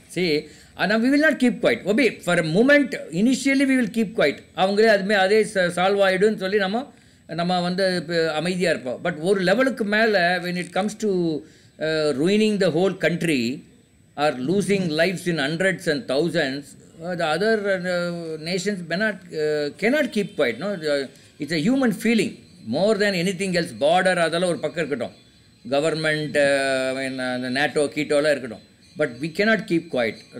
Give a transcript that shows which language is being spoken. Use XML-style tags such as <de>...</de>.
<en>See, we will not keep quiet. Obey, for a moment, initially we will keep quiet.</en> <ta>அவங்களே அதே solve ஆகிடுன்னு சொல்லி நம்ம அமைதியாக இருப்போம்.</ta> <en>but</en> <ta>ஒரு லெவலுக்கு மேலே</ta> <en>when it comes to ruining the whole country or losing lives in hundreds and thousands, the other nations cannot keep quiet. No, it's a human feeling more than anything else.</en> <ta>Border அதெல்லாம் ஒரு பக்கம் இருக்கட்டும், government the NATO கீட்டோலாம் இருக்கட்டும்,</ta> <en>but we cannot keep quiet.</en>